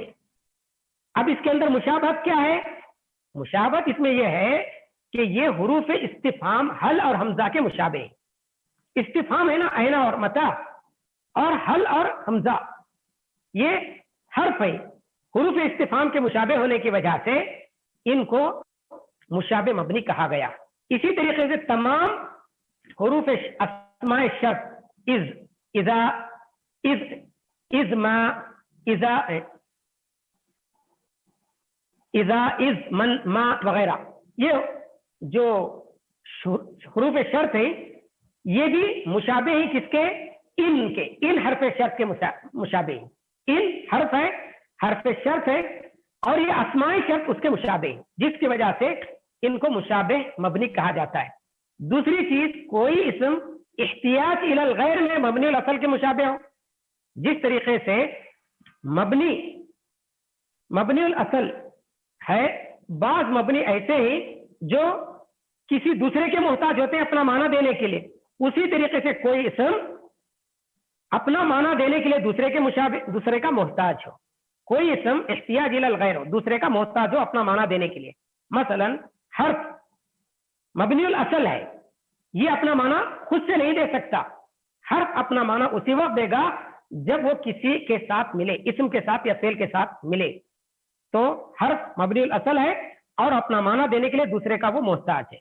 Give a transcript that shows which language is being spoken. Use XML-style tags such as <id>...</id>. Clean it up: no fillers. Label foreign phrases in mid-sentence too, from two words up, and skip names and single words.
<ur>اب اس کے اندر مشابہت کیا ہے؟ مشابہت اس میں یہ ہے کہ یہ حروف استفہام حل اور حمزہ کے مشابہ. استفہام ہے نا اینا اور متا, اور حل اور حمزہ یہ حرف ہے. حروف استفہام کے مشابہ ہونے کی وجہ سے ان کو مشابہ مبنی کہا گیا. اسی طریقے سے تمام حروف اسماء شرط</ur> <ar>از, اذا, از ما, اذا, از من, ما</ar> <ur>وغیرہ, یہ جو حروف شرط ہیں یہ بھی مشابہ ہیں کس کے؟ ان کے, ان حرف شرط کے مشابہ ہیں. ان حرف ہے, حرف شرط ہے اور یہ اسماء شرط اس کے مشابہ ہیں, جس کی وجہ سے ان کو مشابہ مبنی کہا جاتا ہے. دوسری چیز کوئی اسم</ur> <ar>احتیاج الی الغیر</ar> <ur>میں</ur> <ar>مبنی الاصل</ar> <ur>کے مشابہ ہو. جس طریقے سے</ur> <ar>مبنی الاصل</ar> <ur>ہے، بعض مبنی ایسے ہی جو کسی دوسرے کے محتاج ہوتے ہیں اپنا معنی دینے کے لیے، اسی طریقے سے کوئی اسم اپنا معنی دینے کے لیے دوسرے کے مشابہ، دوسرے کا محتاج ہو. کوئی اسم</ur> <ar>احتیاج الی الغیر</ar> <ur>ہو، دوسرے کا محتاج ہو اپنا معنی دینے کے لیے. مثلا حرف</ur> <ar>مبنی الاصل</ar> <ur>ہے، یہ اپنا معنی خود سے نہیں دے سکتا. حرف اپنا معنی اسی وقت دے گا جب وہ کسی کے ساتھ ملے، اسم کے ساتھ یا فعل کے ساتھ ملے. تو حرف</ur> <ar>مبنی الاصل</ar> <ur>ہے اور اپنا معنی دینے کے لیے دوسرے کا وہ محتاج ہے.</ur>